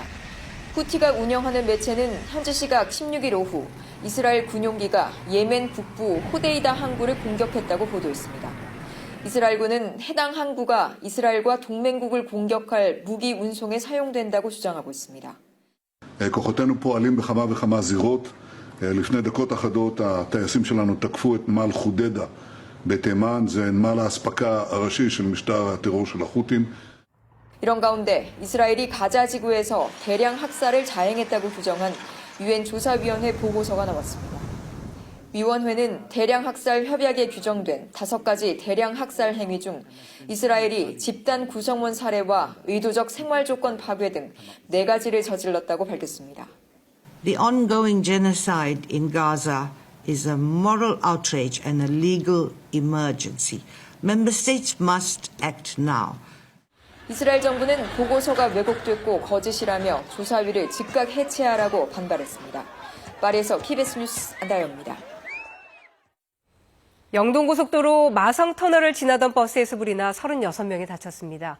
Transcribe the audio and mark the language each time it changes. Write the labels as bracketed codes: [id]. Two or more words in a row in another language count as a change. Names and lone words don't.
[ko] 후티가 운영하는 매체는 현지 시각 16일 오후 이스라엘 군용기가 예멘 북부 호데이다 항구를 공격했다고 보도했습니다. 이스라엘군은 해당 항구가 이스라엘과 동맹국을 공격할 무기 운송에 사용된다고 주장하고 있습니다. [he] כוחותינו פועלים בכמה וכמה זירות. לפני דקות אחדות הטייסים שלנו תקפו את נמל חודדה בתימן, זה נמל האספקה הראשי של משטר הטרור של החות'ים. [ko] 이런 가운데 이스라엘이 가자 지구에서 대량 학살을 자행했다고 규정한 유엔 조사위원회 보고서가 나왔습니다. 위원회는 대량 학살 협약에 규정된 5가지 대량 학살 행위 중 이스라엘이 집단 구성원 살해와 의도적 생활 조건 파괴 등 4가지를 저질렀다고 밝혔습니다. [en] The ongoing genocide in Gaza is a moral outrage and a legal emergency. Member states must act now. [ko] 이스라엘 정부는 보고서가 왜곡됐고 거짓이라며 조사위를 즉각 해체하라고 반발했습니다. 파리에서 KBS 뉴스 안다영입니다. 영동고속도로 마성터널을 지나던 버스에서 불이 나 36명이 다쳤습니다.